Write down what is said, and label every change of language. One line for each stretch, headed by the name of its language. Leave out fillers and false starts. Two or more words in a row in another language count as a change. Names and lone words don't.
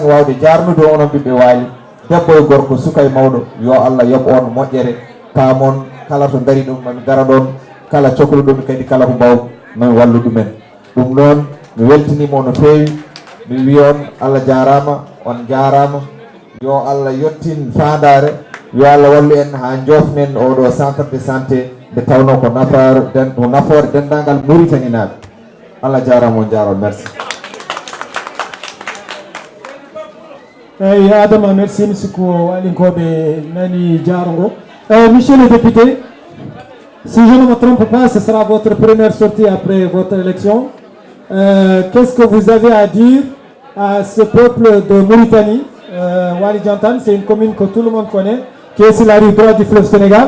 Fula: wawde jarnude onon ɓiɓɓe Wali debbo e gorko suka e mawɗo yo Allah yoɓ on moƴƴere pamon kala to dari ɗum mami dara ɗon kala cohluɗomi kadi kala ko mbaw mami wallu ɗumen ɗum noon mi weltinima no feewi mi wi on Allah jarama on jarama yo Allah yettin fandare yo Allah wallu en ha jofnen oɗo
French: centre de santé
Fula: nde tawno ko nafoore dendagal Mauritanie naɓe Allah jarama on jaron merci. Adama,
French: merci monsieur
Fula: ko walinkoɓe nani jarongo.
French: Monsieur le député, si je ne me trompe pas, ce sera votre première sortie après votre élection. Qu'est-ce que vous avez à dire à ce peuple de Mauritanie. Wali Jantan, c'est une commune que tout le monde connaît, qui est sur la rive droite du fleuve Sénégal.